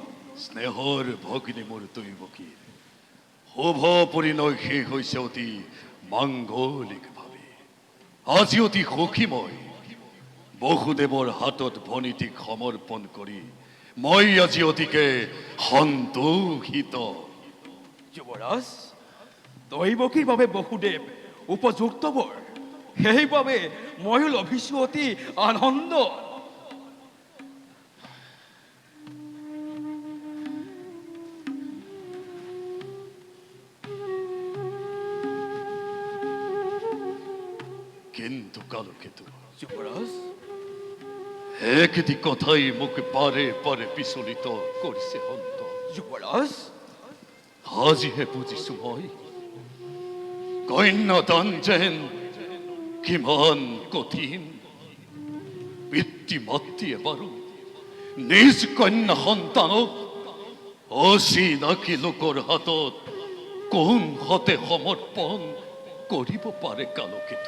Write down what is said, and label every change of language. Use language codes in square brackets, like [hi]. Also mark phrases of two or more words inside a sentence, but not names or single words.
[as] স্নেহৰ ভগিনী মোৰ দৈৱকীৰ শুভ পৰিণয় শেষ হৈছে অতি মাংগলিকভাৱে আজি অতি সুখীময় বসুদেৱৰ হাতত ভনীতিক সমৰ্পণ কৰি মই আজি অতিকে সন্তোষিত। যুবরাজ, দৈৱকীৰ বাবে বসুদেৱ উপযুক্ত বৰ, সেইবাবে ময়ো লভিছো অতি আনন্দ। কিন্তু কালকেতু যুবরাজ, একটি কথাই মোক পাৰে পাৰে বিচলিত কৰিছে হন্ত। যুবরাজ, আজিহে বুজিছো মই কন্যাদান যেন কিমান কঠিন। পিতৃ মাতৃয়ে বাৰু নিজ কন্যা সন্তানক অচিনাকি লোকৰ হাতত কোন হতে সমৰ্পণ কৰিব পাৰে কালকেতু?